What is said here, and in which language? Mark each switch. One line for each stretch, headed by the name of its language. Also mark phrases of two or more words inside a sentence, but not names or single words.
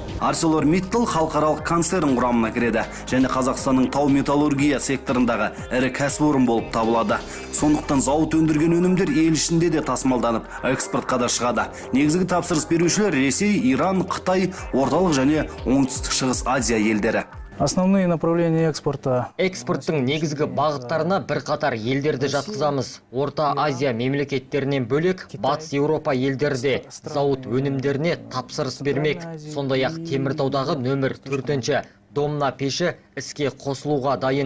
Kazakh: ArcelorMittal халықаралық концерн құрамына кіреді және Қазақстанның тау металлургия секторындағы ірі кәсіпорын болып табылады. Сондықтан зауыт өндірген өнімдер ел ішінде де тасымалданып, экспортқа да шығады. Негізгі тапсырыс берушілер Ресей, Иран, Қытай, орталық және оңтүстік шығыс Азия елдері.
Russian: Основные направления экспорта.
Kazakh: Экспорттың негізгі бағыттарына бірқатар елдерді жатқызамыз. Орта Азия мемлекеттерінен бөлек, Батыс Еуропа елдерде зауыт өнімдеріне тапсырыс бермек. Сондай-ақ Теміртаудағы нөмір 4-ші домна пеші іске қосылуға дайын.